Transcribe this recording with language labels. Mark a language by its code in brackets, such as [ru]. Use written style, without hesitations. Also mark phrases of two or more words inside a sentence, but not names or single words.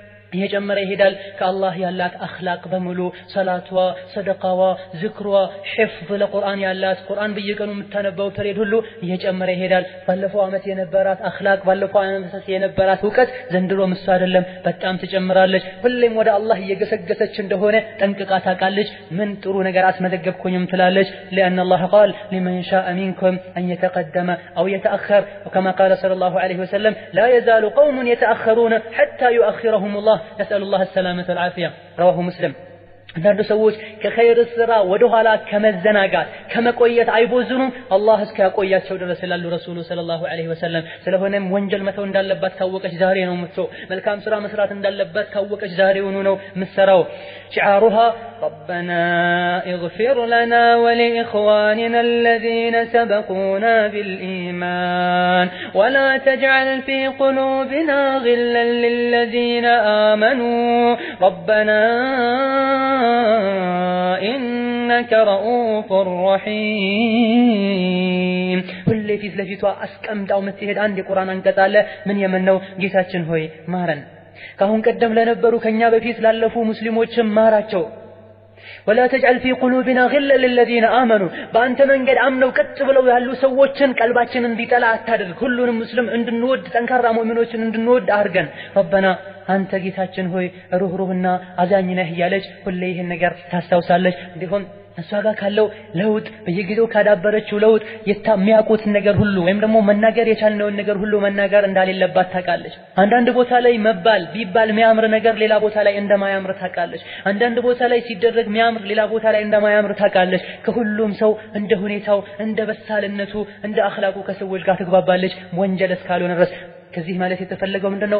[am] እየጨመረ ይሄዳል። ከአላህ ያላት አኽላቅ በሙሉ ሰላቷ፣ ሰደቃዋ፣ ዝክሯ፣ [ar] حفظ للقرآن [am] ያላት ቁርአን በየቀኑ የምታነባው ፐሬድ ሁሉ እየጨመረ ይሄዳል። ባለፈው ዓመት የነበራት አኽላቅ፣ ባለፈው ዓመት የነበራት ዕውቀት ዘንድሮ ምሳ አይደለም፣ በጣም ትጨምራለች። ሁሌም ወደ አላህ እየገሰገሰች እንደሆነ ጠንቅቃ ታውቃለች። ምን ጥሩ ነገር አስመዘገብኩኝም ትላለች። [ar] لأن الله قال لمن شاء منكم أن يتقدم أو يتأخر وكما قال صلى الله عليه وسلم لا يزال قوم يتأخرون حتى يؤخرهم الله نسأل الله السلامة والعافية رواه مسلم [am] አንዳንድ ሰዎች ከኸይር ስራ ወደ ኋላ ከመዘናጋት ከመቆየት አይቦዝኑም አላህ እስኪያቆያቸው ድረስ ይላሉ [ar] الرسول صلى الله عليه وسلم። [am] ስለሆነም ወንጀል መተው እንዳለባት ካወቀች ዛሬ ነው የምትተው። መልካም ስራ መስራት እንዳለባት ካወቀች ዛሬውኑ ነው የምትሰራው። [ar] شعارها ربنا اغفر لنا ولإخواننا الذين سبقونا بالإيمان ولا تجعل في قلوبنا غلا للذين آمنوا ربنا إنك رؤوف رحيم [am] ሁሌ ፊት ለፊቷ አስቀምጣው የምትሄድ አንድ የቁርአን አንቀጽ አለ። ምን የምነው ጌታችን ሆይ ማረን፣ ካሁን ቀደም ለነበሩ ከኛ በፊት ላለፉ ሙስሊሞችም ማራቸው። [ar] ولا تجعل في قلوبنا غلا للذين آمنوا [am] በአንተ መንገድ አምነው ቀጥ ብለው ያሉ ሰዎችን ቀልባችንን እንዲጠላ አታድርግ። ሁሉንም ሙስሊም እንድንወድ ጠንካራ ሙእሚኖችን እንድንወድ አድርገን። ረበና አንተ ጌታችን ሆይ ሩህሩህና አዛኝ ነህ እያለች ሁሌ ይህን ነገር ታስታውሳለች። እንዲሁም እሷ ጋር ካለው ለውጥ በየጊዜው ካዳበረችው ለውጥ የሚያውቁትን ነገር ሁሉ ወይም ደግሞ መናገር የቻልነውን ነገር ሁሉ መናገር እንዳሌለባት ታውቃለች። አንዳንድ ቦታ ላይ መባል ቢባል የሚያምር ነገር ሌላ ቦታ ላይ እንደማያምር ታውቃለች። አንዳንድ ቦታ ላይ ሲደረግ የሚያምር ሌላ ቦታ ላይ እንደማያምር ታውቃለች። ከሁሉም ሰው እንደ ሁኔታው እንደ በሳልነቱ እንደ አኽላቁ ከሰዎች ጋር ትግባባለች ወንጀል እስካልሆነ ድረስ። ከዚህ ማለት የተፈለገው ምንድነው?